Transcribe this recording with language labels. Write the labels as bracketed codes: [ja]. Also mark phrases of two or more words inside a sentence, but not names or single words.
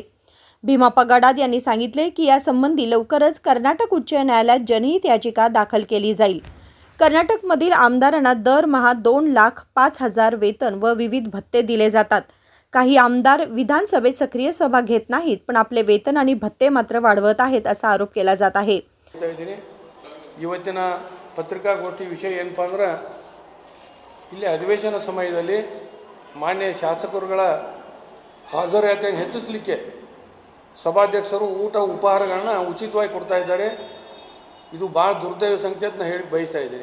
[mr] भीमप्पा गडाद यांनी सांगितले की यासंबंधी लवकरच कर्नाटक उच्च न्यायालयात जनहित याचिका दाखल केली जाईल. कर्नाटकमधील आमदारांना दरमहा 2,05,000 वेतन व विविध भत्ते दिले जातात. काही आमदार विधानसभेत सक्रिय सहभाग घेत नाहीत, पण आपले वेतन आणि भत्ते मात्र वाढवत आहेत असा आरोप केला जात आहे. [kn] ಇವತ್ತಿನ ಪತ್ರಿಕಾಗೋಷ್ಠಿ ವಿಷಯ ಏನಪ್ಪ ಅಂದ್ರೆ ಇಲ್ಲಿ ಅಧಿವೇಶನ ಸಮಯದಲ್ಲಿ ಮಾನ್ಯ ಶಾಸಕರುಗಳ ಹಾಜರಾತಿಯನ್ನು ಹೆಚ್ಚಿಸಲಿಕ್ಕೆ ಸಭಾಧ್ಯಕ್ಷರು ಊಟ ಉಪಹಾರಗಳನ್ನ ಉಚಿತವಾಗಿ ಕೊಡ್ತಾ ಇದ್ದಾರೆ. ಇದು ಭಾಳ ದುರ್ದೈವ ಸಂಕೇತ ನಾನು ಹೇಳಿ ಬಯಸ್ತಾ ಇದ್ದೀನಿ.